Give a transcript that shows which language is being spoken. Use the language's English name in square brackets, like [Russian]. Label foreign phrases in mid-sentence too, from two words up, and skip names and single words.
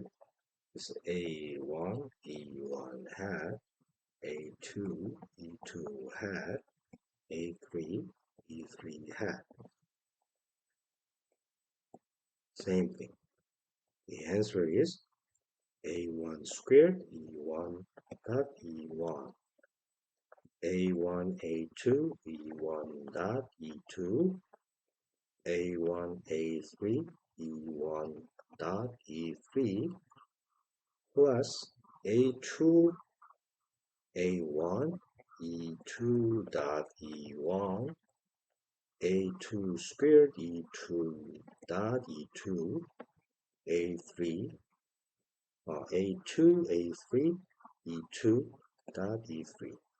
[English] It's A1, E1 hat, A2, E2 hat, A3, E3 hat. Same thing. The answer is A1 squared E1 dot E1. A1, A2, E1 dot E2. A1, A3, E1 dot E3 plus A2, A1, E2 dot E1, A2 squared E2 dot E2, A3, A2, A3, E2 dot E3.